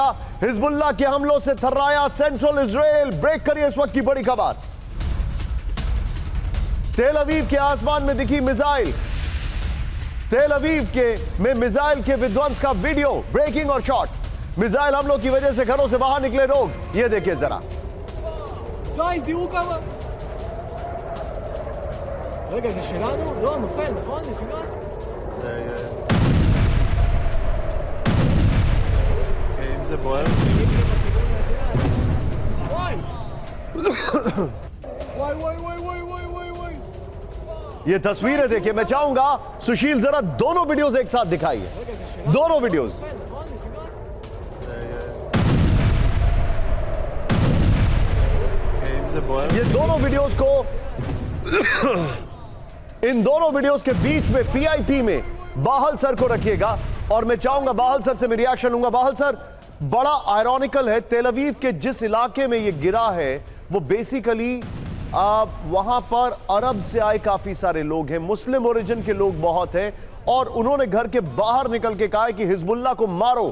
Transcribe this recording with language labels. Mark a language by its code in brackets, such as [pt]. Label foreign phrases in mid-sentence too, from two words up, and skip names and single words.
[hi] हिजबुल्लाह के हमलों से थर्राया सेंट्रल इजराइल। ब्रेक करिए इस वक्त की बड़ी खबर। तेल अवीव के आसमान में दिखी मिसाइल। तेल अवीव के में मिसाइल के विध्वंस का वीडियो, ब्रेकिंग और शॉट। मिसाइल हमलों की वजह से घरों से बाहर निकले लोग, ये देखिए जरा। [he] זין, תראו כמה... רגע, זה שלנו? לא, נופל, נכון? נפילה? אם זה בוער. וואי! וואי, וואי, וואי, וואי, וואי, וואי, וואי. [hi] ये तस्वीरें देखिए, मैं चाहूंगा सुशील जरा दोनों वीडियोस एक साथ दिखाइए, दोनों वीडियोस। [he] אם זה בוער. [hi] ये दोनों वीडियोस को इन दोनों वीडियोस के बीच में पीआईपी में बाहल सर को रखिएगा और मैं चाहूंगा बाहल सर से मैं रिएक्शन लूंगा। बाहल सर, बड़ा आयरॉनिकल है, तेल अवीव के जिस इलाके में ये गिरा है वो बेसिकली वहां पर अरब से आए काफी सारे लोग हैं, [en] Muslim origin [hi] के लोग बहुत हैं और उन्होंने घर के बाहर निकल के कहा है कि हिजबुल्लाह को मारो।